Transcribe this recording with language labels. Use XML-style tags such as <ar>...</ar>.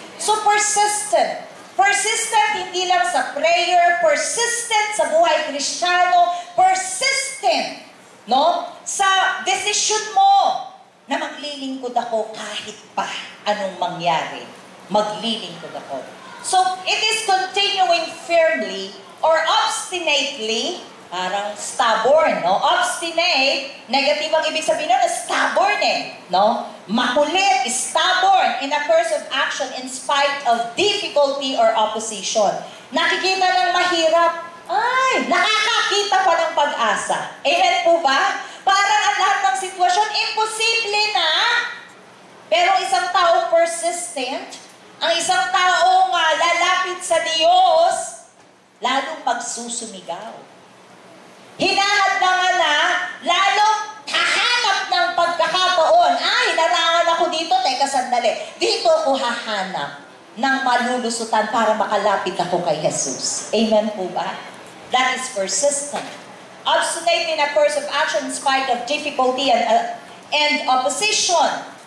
<tl>So persistent. Persistent hindi lang sa prayer, persistent sa buhay Kristiyano, persistent, no? Sa desisyon mo na maglilingkod ako kahit pa anong mangyari. Maglilingkod ako.</tl> <en>So, it is continuing firmly or obstinately,</en> <tl>parang stubborn, no? Obstinate, negative ang ibig sabihin nun, stubborn no?</tl> <en>Makulit, stubborn in a course of action in spite of difficulty or opposition.</en> <tl>Nakikita ng mahirap, ay, nakakakita pa ng pag-asa. Amen po ba? Parang ang lahat ng sitwasyon, imposible na. Pero isang taong persistent, ang isang taong lalapit sa Diyos, lalong magsusumigaw. Hinahadlangan na, lalong hahanap ng pagkakataon. Ay, narangan ako dito, teka sandali. Dito ako hahanap ng malulusutan para makalapit ako kay Jesus.</tl> <en>Amen po ba? That is persistent. Obstinate in a course of action in spite of difficulty and opposition.</en>